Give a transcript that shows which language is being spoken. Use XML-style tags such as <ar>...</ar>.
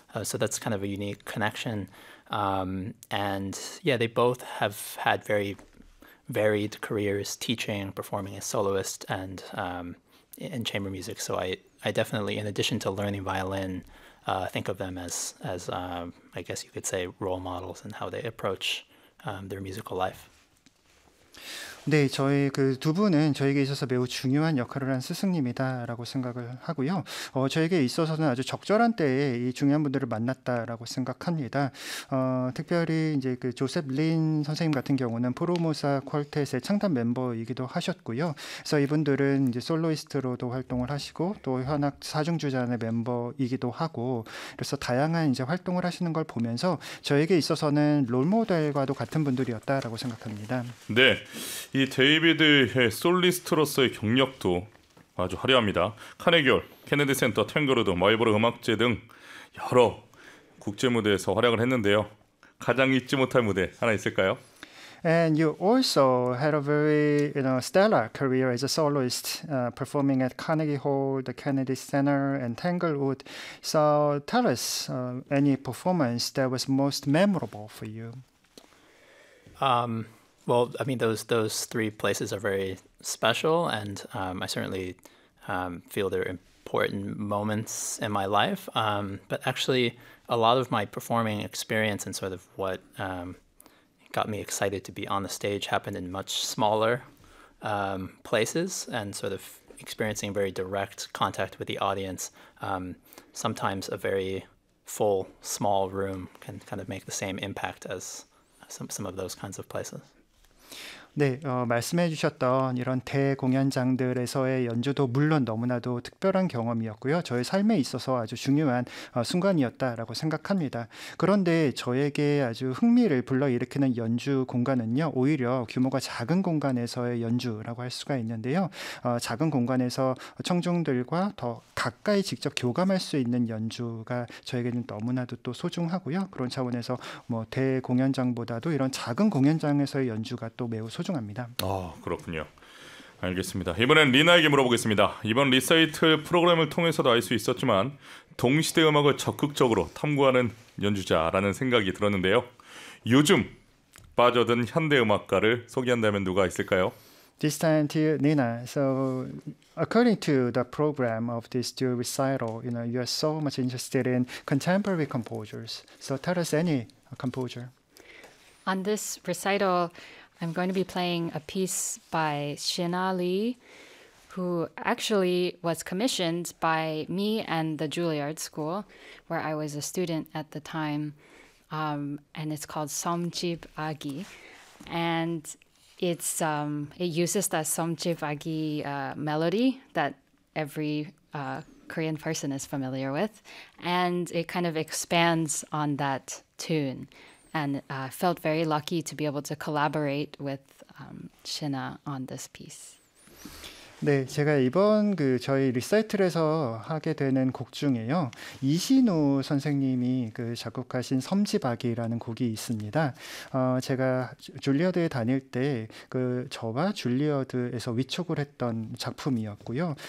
<en>So that's kind of a unique connection. They both have had very varied careers teaching, performing as soloist, and in chamber music. So I definitely, in addition to learning violin, think of them as I guess you could say, role models in how they approach their musical life.</en> <ko>네, 저희 그두 분은 저에게 있어서 매우 중요한 역할을 한 스승님이다라고 생각을 하고요. 저에게 있어서는 아주 적절한 때에 이 중요한 분들을 만났다라고 생각합니다. 특별히 이제 그 조셉 린 선생님 같은 경우는 포르모사 퀄텟의 창단 멤버이기도 하셨고요. 그래서 이분들은 이제 솔로이스트로도 활동을 하시고 또 현악 사중주자단의 멤버이기도 하고 그래서 다양한 이제 활동을 하시는 걸 보면서 저에게 있어서는 롤모델과도 같은 분들이었다라고 생각합니다. 네, 이 데이비드의 솔리스트로서의 경력도 아주 화려합니다. 카네기홀, 케네디 센터, 탱그로드, 마이보르 음악제 등 여러 국제 무대에서 활약을 했는데요. 가장 잊지 못할 무대 하나 있을까요?</ko> <en>And you also had a very, stellar career as a soloist, performing at Carnegie Hall, the Kennedy Center, and Tanglewood. So tell us, any performance that was most memorable for you. Those three places are very special, and I certainly feel they're important moments in my life. But actually, a lot of my performing experience and sort of what got me excited to be on the stage happened in much smaller places and sort of experiencing very direct contact with the audience. Sometimes a very full, small room can kind of make the same impact as some of those kinds of places.</en> <ko>네, 말씀해 주셨던 이런 대공연장들에서의 연주도 물론 너무나도 특별한 경험이었고요. 저의 삶에 있어서 아주 중요한 순간이었다라고 생각합니다. 그런데 저에게 아주 흥미를 불러일으키는 연주 공간은요, 오히려 규모가 작은 공간에서의 연주라고 할 수가 있는데요. 작은 공간에서 청중들과 더 가까이 직접 교감할 수 있는 연주가 저에게는 너무나도 또 소중하고요. 그런 차원에서 뭐 대공연장보다도 이런 작은 공연장에서의 연주가 또 매우 소중합니다. 그렇군요. 알겠습니다. 이번엔 리나에게 물어보겠습니다. 이번 리사이틀 프로그램을 통해서도 알수 있었지만 동시대 음악을 적극적으로 탐구하는 연주자라는 생각이 들었는데요. 요즘 빠져든 현대 음악가를 소개한다면 누가 있을까요?</ko> <en>This time to Nina. So, according to the program of this dual recital, you are so much interested in contemporary composers. So, tell us any composer. On this recital, I'm going to be playing a piece by Xianna Li, who actually was commissioned by me and the Juilliard School, where I was a student at the time. And it's called Somjib Agi. And it uses the Somjib Agi melody that every Korean person is familiar with. And it kind of expands on that tune. And felt very lucky to be able to collaborate with Shina on this piece.</en> <ko>네, 제가 이번 그 저희 리사이틀에서 하게 되는 곡 중에요. 이신우 선생님이 그 작곡하신 섬지박이라는 곡이 있습니다. 제가 줄리어드에 다닐 때그 저와 줄리어드에서 위촉을 했던 작품이었고요.</ko>